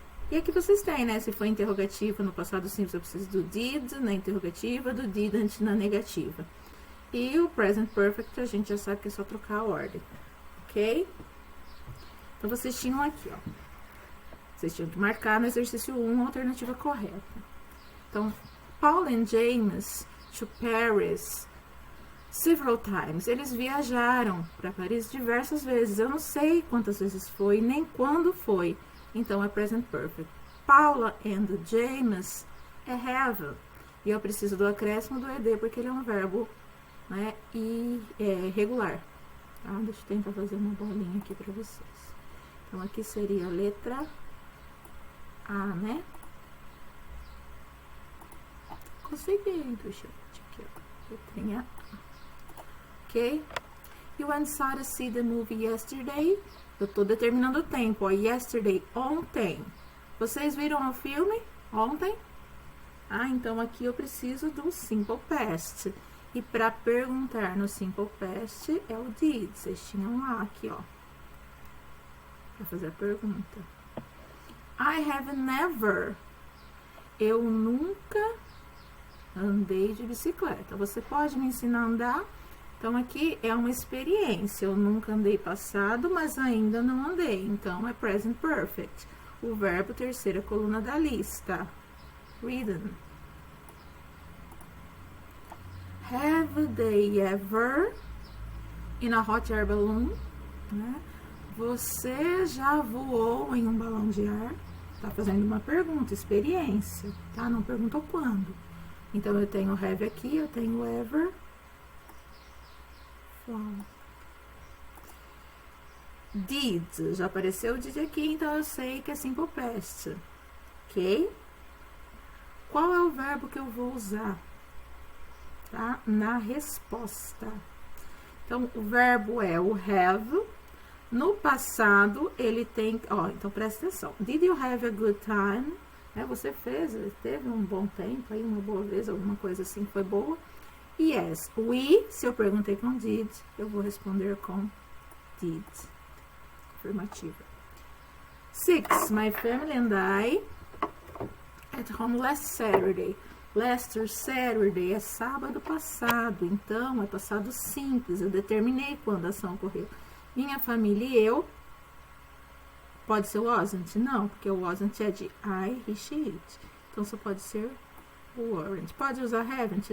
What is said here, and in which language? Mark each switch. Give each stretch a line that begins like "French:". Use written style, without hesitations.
Portuguese: E aqui vocês têm, né, se for interrogativa no passado simples, eu preciso do did na interrogativa, do didn't na negativa. E o present perfect, a gente já sabe que é só trocar a ordem, ok? Então, vocês tinham aqui, ó. Vocês tinham que marcar no exercício 1 a alternativa correta.
English: Então, Paul and James to Paris several times.
Portuguese: Eles viajaram para Paris diversas vezes. Eu não sei quantas vezes foi, nem quando foi. Então, é present perfect. Paula and James é have. E eu preciso do acréscimo do ed, porque ele é um verbo, né, e regular. Tá? Deixa eu tentar fazer uma bolinha aqui para vocês. Então, aqui seria a letra A, né? Consegui, deixa eu ver aqui, ó. Letrinha A. Ok?
English: You and Sarah see the movie yesterday.
Portuguese: Eu tô determinando o tempo, ó. Yesterday, ontem. Vocês viram o filme ontem? Ah, então aqui eu preciso do simple past. E para perguntar no simple past é o did. Vocês tinham lá, aqui, ó. Para fazer a pergunta.
English: I have never.
Portuguese: Eu nunca andei de bicicleta. Você pode me ensinar a andar? Então, aqui é uma experiência. Eu nunca andei passado, mas ainda não andei. Então, é present perfect. O verbo, terceira coluna da lista. Ridden.
English: Have they ever in a hot air balloon?
Portuguese: Né? Você já voou em um balão de ar? Tá fazendo uma pergunta, experiência, tá? Não perguntou quando. Então, eu tenho have aqui, eu tenho ever. Did, já apareceu o did aqui, então eu sei que é simple past, ok? Qual é o verbo que eu vou usar, tá? Na resposta. Então, o verbo é o have. No passado, ele tem, ó, então presta atenção.
English: Did you have a good time?
Portuguese: Você teve um bom tempo aí, uma boa vez, alguma coisa assim, foi boa?
English: Yes, we,
Portuguese: se eu perguntei com did, eu vou responder com did.
English: Afirmativa. 6. My family and I at home last Saturday. Last Saturday
Portuguese: é sábado passado, então é passado simples. Eu determinei quando a ação ocorreu. Minha família e eu. Pode ser wasn't? Não, porque o wasn't é de I, he, she, it. Então só pode ser weren't. Pode usar haven't?